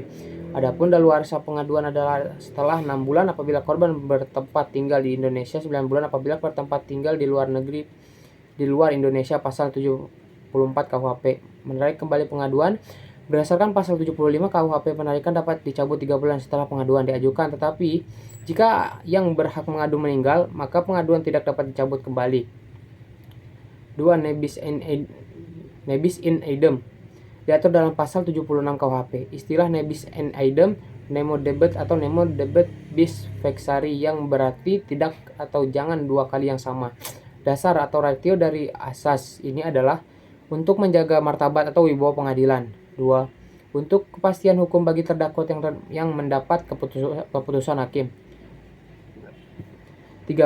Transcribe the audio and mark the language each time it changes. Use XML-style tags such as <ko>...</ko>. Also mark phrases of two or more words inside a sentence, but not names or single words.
<id>Adapun daluarsa pengaduan adalah setelah 6 bulan apabila korban bertempat tinggal di Indonesia, 9 bulan apabila bertempat tinggal di luar Indonesia, pasal 74 KUHP. Menarik kembali pengaduan. Berdasarkan pasal 75 KUHP, penarikan dapat dicabut 3 bulan setelah pengaduan diajukan, tetapi jika yang berhak mengadu meninggal, maka pengaduan tidak dapat dicabut kembali. 2.</id> <la>Nebis in idem</la> <id>diatur dalam pasal 76 KUHP.</id> <la>Istilah nebis in idem, nemo debet atau nemo debet bis vexari,</la> <id>yang berarti tidak atau jangan dua kali yang sama. Dasar atau ratio dari asas ini adalah untuk menjaga martabat atau wibawa pengadilan. 2. Untuk kepastian hukum bagi terdakwa yang mendapat keputusan hakim. 3.</id>